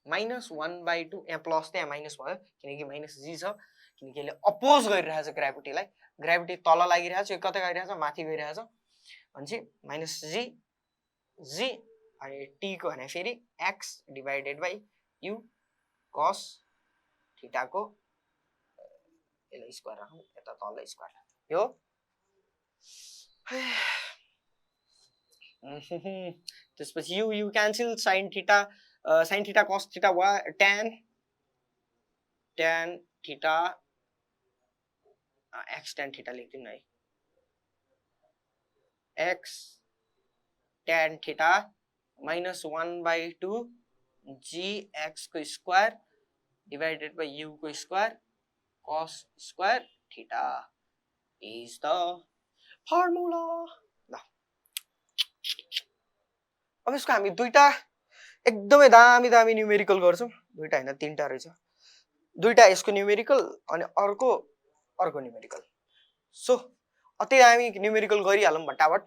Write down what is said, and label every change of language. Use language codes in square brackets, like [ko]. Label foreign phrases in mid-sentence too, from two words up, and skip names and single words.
[ne] यहाँ प्लस त्यहाँ माइनस भयो किनकि माइनस g छ किनकि यसले अपोज गरिरहेछ ग्राभिटीलाई, ग्राभिटी तल लागिरहेछ, यो कता गइरहेछ माथि गइरहेछ भनेपछि माइनस जी जी अनि टी को भने फेरि x [en] divided by u cos theta [ne] को यसलाई स्क्वायर राखौँ यता तल स्क्वायर यो त्यसपछि [en] u cancel sin theta cos theta [ne] वा [en] tan theta x tan theta [ne] लेख्दिनु न है [en] x tan theta minus 1/2 gx को square divided by u को square cos square theta is the formula. [ne] अब यसको हामी दुईटा एकदमै दामी दामी न्यूमेरिकल गर्छौं, दुईटा हैन तीनटा रहेछ, दुईटा यसको न्यूमेरिकल अनि अर्को न्यूमेरिकल. सो अति दामी न्यूमेरिकल गरिहालौं भट्टाभट.